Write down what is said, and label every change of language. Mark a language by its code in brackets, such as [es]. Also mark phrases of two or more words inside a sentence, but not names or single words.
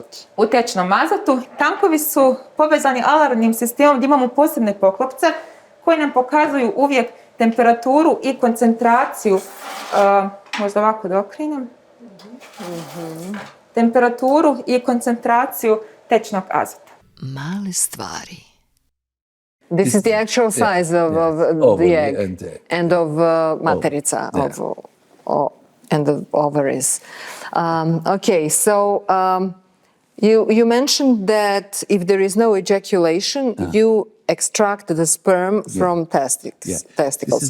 [bs] U tečnom azotu tankovi su povezani alarmnim sistemom gdje imamo posebne poklopce koji nam pokazuju uvijek temperaturu i koncentraciju, možda ovako da okrenem, temperaturu i koncentraciju tečnog azota. Male stvari. [en] This is the actual size of the egg and of materica, and the ovaries. Okay, so you mentioned that if there is no ejaculation, you extract the sperm from testicles.